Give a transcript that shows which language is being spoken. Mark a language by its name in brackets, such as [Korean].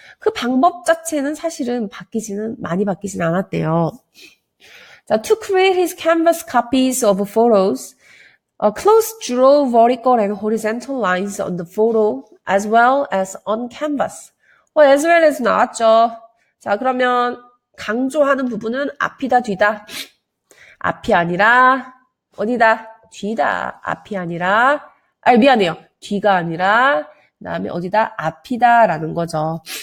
[Korean] 그 방법 자체는 사실은 많이 바뀌지는 않았대요. [English] 자, to create his canvas copies of photos, Close drew vertical and horizontal lines on the photo as well as on canvas. as well as [Korean] 나왔죠. 자, 그러면 강조하는 부분은 앞이다, 뒤다. 앞이 아니라 어디다? 뒤다. 앞이 아니라 미안해요. 뒤가 아니라 그 다음에 어디다? 앞이다라는 거죠.